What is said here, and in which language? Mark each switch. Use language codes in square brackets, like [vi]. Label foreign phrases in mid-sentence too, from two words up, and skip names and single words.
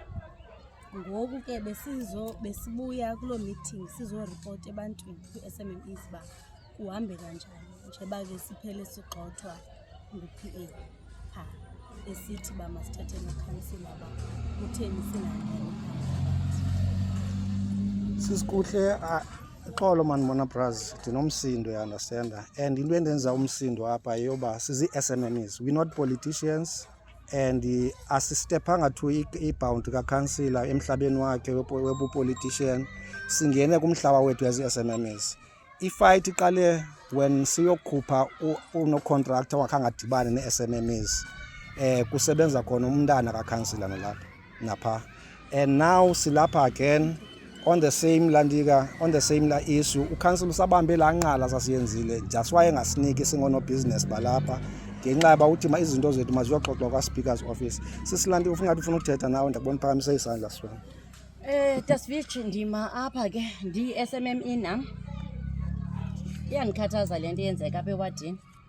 [xh] Ngoku ke besibuya kuloo meeting sizoripota ebantwini kwi-SMMEs uba kuhambe kanjani, njeba ke siphele sigxothwa ngu-PA phaa esithi uba masithethe nokhansila uba kutheni singangeni phakathi. Sisikuhle xolo mandibona bras ndinomsindo, [en] you understand? [xh] And into endenza umsindo apha yoba sizi-SMMEs, [en] we not politicians. [xh] And asistephanga to i-bound kakhansila emhlabeni wakhe webu-politician, singene kumhlaba wethu yazi-SMMEs. I-fight iqale when siyokhupha uno-contractor wakhe angadibani ne-SMMEs. Kusebenza khona umntana kakhansila nalapha napha. [en] And now silapha again on the same issue. [xh] Ukhansila usabambe laa nqala sasiyenzile [en] just why [xh] engasiniki singono-business balapha ngenxa yoba uthi izinto zethu maziyoxoxwa kwa-speaker's office. Sisilanti ufungathi ufuna uthetha nawe, ndakubona phakamise isandla sona. Tasvich ndima apha ke ndi-SMME nam. Iyandikhathaza le nto yenzeka apha ewadini.